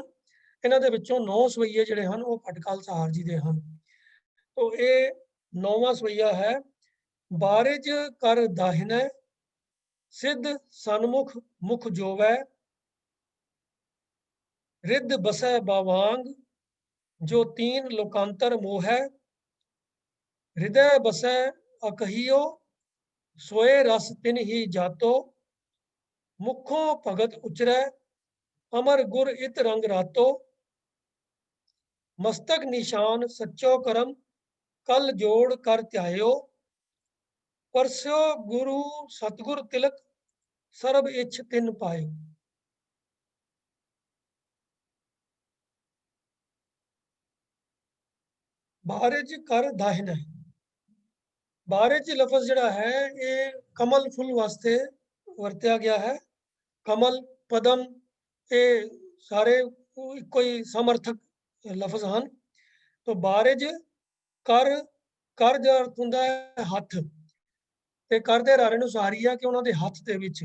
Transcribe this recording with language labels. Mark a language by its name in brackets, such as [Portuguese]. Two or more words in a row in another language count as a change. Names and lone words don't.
[Punjabi] ਇਹਨਾਂ ਦੇ ਵਿੱਚੋਂ 9 ਸਵਈਏ ਜਿਹੜੇ ਹਨ ਉਹ ਭੱਟ ਕਲ ਸਹਾਰ ਜੀ ਦੇ ਹਨ। ਤੋ ਇਹ ਨੌਵਾਂ ਸਵਈਆ ਹੈ, [Braj] बारिज कर दाहिनै, सिद्ध सनमुख मुख जोवै, रिद्ध बसै बावांग, जो तीन लोकांतर मोह, हृदय बसै अकहियो, सोए रस तिन ही जातो, मुखों भगत उचरै, अमर गुर इत रंग रातो, मस्तक निशान सच्चो करम, कल जोड़ कर त्यायो, परस्यो गुरु सतगुर तिलक, सर्ब इच्छ तिन पायो। बारिज कर दाहिना, [Punjabi] ਬਾਰਿਜ ਲਫ਼ਜ਼ ਜਿਹੜਾ ਹੈ ਇਹ ਕਮਲ ਫੁੱਲ ਵਾਸਤੇ ਵਰਤਿਆ ਗਿਆ ਹੈ। ਕਮਲ, ਪਦਮ, ਇਹ ਸਾਰੇ ਇੱਕੋ ਹੀ ਸਮਰਥਕ ਲਫ਼ਜ਼ ਹਨ। ਤੋ ਬਾਰਿਜ ਕਰ, ਕਰ ਦਾ ਅਰਥ ਹੁੰਦਾ ਹੈ ਹੱਥ, ਤੇ ਕਰ ਦੇ ਰਾਰੇ ਨੂੰ ਸਾਰੀ ਆ ਕਿ ਉਹਨਾਂ ਦੇ ਹੱਥ ਦੇ ਵਿੱਚ।